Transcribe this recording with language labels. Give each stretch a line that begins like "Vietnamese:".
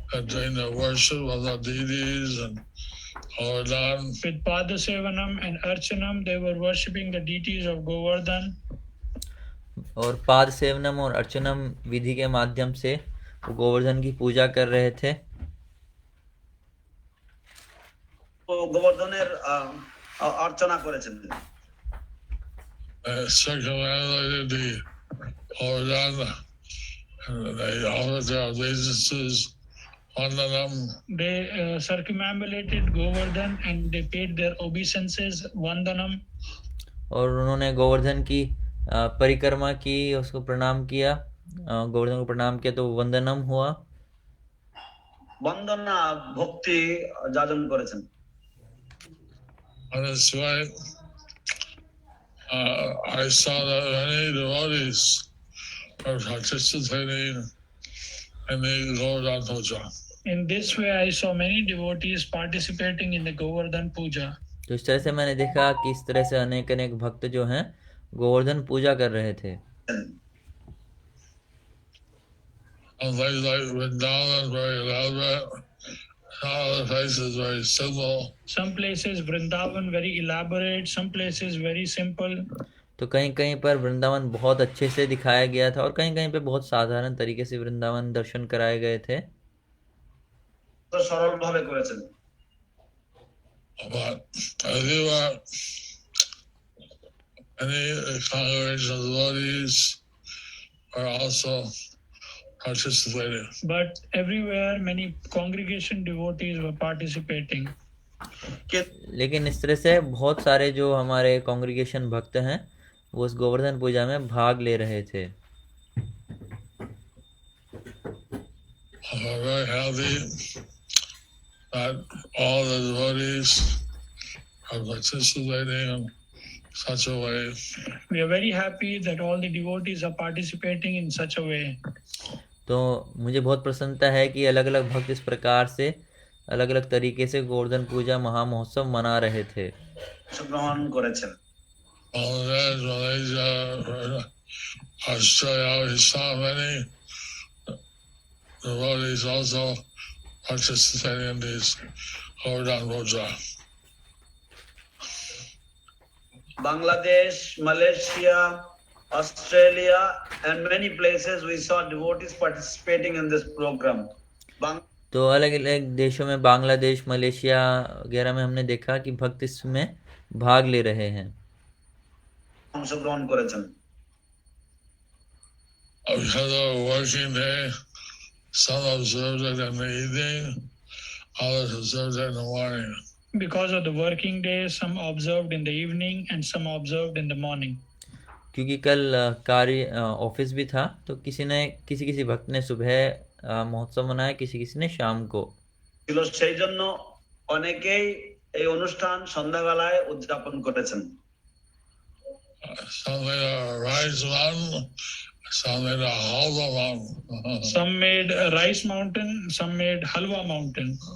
English: During the worship of the deities and Govardhan. With Padasevanam and Archanam they were worshipping the deities of Govardhan.
Hindi: और पाद सेवनम और अर्चनम विधि के माध्यम से वो गोवर्धन की पूजा कर रहे थे।
Bangla: গোবর্ধনের অর্চনা করেছেন।
English: circumambulated the Govardhan, and they offered their obeisances, Vandanam. They circumambulated Govardhan and they paid their obeisances, Vandanam.
Hindi: और उन्होंने गोवर्धन की परिक्रमा की, उसको प्रणाम किया, गोवर्धन को प्रणाम किया, तो वंदनम हुआ।
Bangla: বন্দনা ভক্তি যাজন করেছেন।
English: On this way, I saw that many devotees are participating in the Govardhan Puja. In this way, I saw many devotees participating in the Govardhan Puja.
Hindi: तो इस तरह से मैंने देखा कि इस तरह से अनेक अनेक भक्त जो हैं गोवर्धन पूजा कर रहे थे।
English: And places like Vrindavan very elaborate, other places very simple. Some places Vrindavan very elaborate, some places very simple.
Hindi: तो कहीं कहीं पर वृंदावन बहुत अच्छे से दिखाया गया था और कहीं कहीं पे बहुत साधारण तरीके से वृंदावन दर्शन कराए गए थे।
Bangla: তো সরল ভাবে করেছেন।
English: But if you are any congregational devotees are also participating. But everywhere, many congregation devotees were participating.
Hindi: लेकिन इस तरह से बहुत सारे जो हमारे कांग्रीगेशन भक्त हैं वो उस गोवर्धन पूजा में भाग ले रहे थे।
English: I'm very happy that all the devotees are participating in such a way. We are very happy that all the devotees are participating in such a way.
Hindi: तो मुझे बहुत प्रसन्नता है कि अलग अलग भक्त इस प्रकार से अलग अलग तरीके से गोवर्धन पूजा महामहोत्सव मना रहे थे।
Bangla: গ্রহণ করেছেন।
English: Bangladesh, Malaysia, Australia, we saw many devotees also participating in these Govardhan Puja. Bangladesh, Malaysia, Australia, and many places we saw devotees participating in this program.
Hindi: तो अलग अलग देशों में बांग्लादेश, मलेशिया वगैरह में हमने देखा कि भक्त इसमें भाग ले रहे हैं।
Bangla: অংশগ্রহণ করেছেন।
English: Because of a working day, some observed it in the evening, others observed it in the morning. Because of the working day, some observed in the evening and some observed in the morning.
Hindi: क्योंकि कल कार्य office भी था तो किसी भक्त ने सुबह महोत्सव मनाया, किसी ने शाम को।
Bangla: ছিল সেই জন্য অনেকেই এই অনুষ্ঠান সন্ধ্যাবেলায় উদযাপন করেছেন।
English: Some made a rice mountain, some made a halwa mountain. Some made a rice mountain, some made halwa mountain.